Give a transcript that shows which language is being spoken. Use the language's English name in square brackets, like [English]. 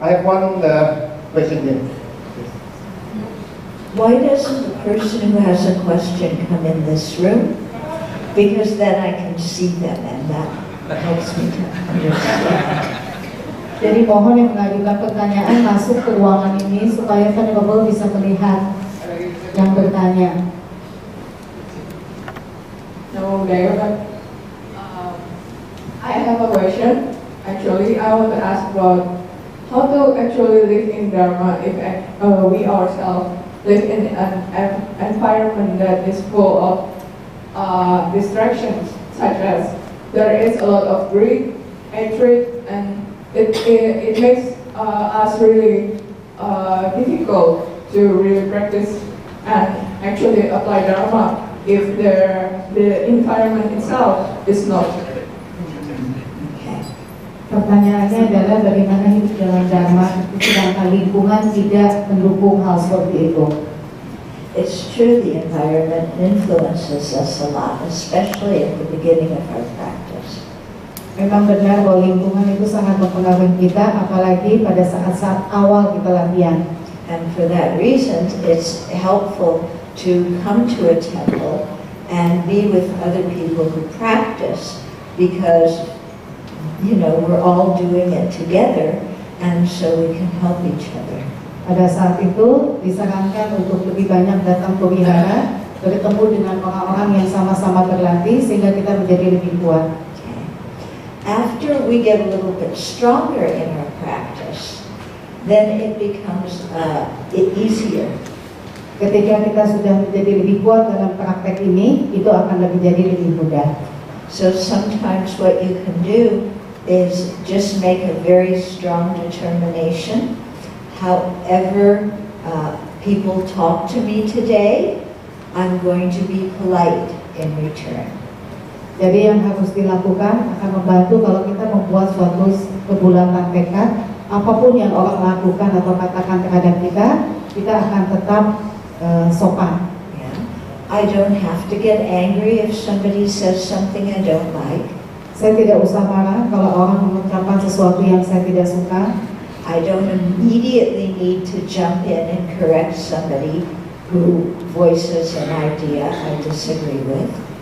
[English] I have one question here. Why doesn't the person who has a question come in this room? Because then I can see them and that helps me to understand. [Indonesian] Jadi mohon yang mengajukan pertanyaan masuk ke ruangan ini supaya Venerable bisa melihat yang bertanya. [English] No, David. I have a question. Actually, I want to ask about how to actually live in Dharma if we ourselves live in an environment that is full of distractions, such as there is a lot of greed, hatred, and it makes us really difficult to really practice and actually apply Dharma if the environment itself is not. [Indonesian] Pertanyaannya adalah bagaimana hidup dalam Dharma sedangkan lingkungan tidak mendukung hal seperti itu. [English] It's true the environment influences us a lot, especially at the beginning of our practice. [Indonesian] Memang benar bahwa lingkungan itu sangat mempengaruhi kita, apalagi pada saat-saat awal kita latihan. [English] And for that reason, it's helpful to come to a temple and be with other people who practice, because you know, we're all doing it together, and so we can help each other. [Indonesian] Pada saat itu disarankan untuk lebih banyak datang ke wihara, bertemu dengan orang-orang yang sama-sama berlatih sehingga kita menjadi lebih kuat. [English] Okay. After we get a little bit stronger in our practice, then it becomes easier. [Indonesian] Ketika kita sudah menjadi lebih kuat dalam praktek ini, itu akan jadi lebih mudah. [English] So sometimes what you can do is just make a very strong determination. However people talk to me today, I'm going to be polite in return. [Indonesian] Jadi yang harus dilakukan akan membantu kalau kita membuat suatu kebulatan tekad, apapun yang orang lakukan atau katakan terhadap kita akan tetap sopan. [English] Yeah. I don't have to get angry if somebody says something I don't like. [Indonesian] Saya tidak usah marah kalau orang mengucapkan sesuatu yang saya tidak suka. [English] I don't immediately need to jump in and correct somebody who voices an idea I disagree with.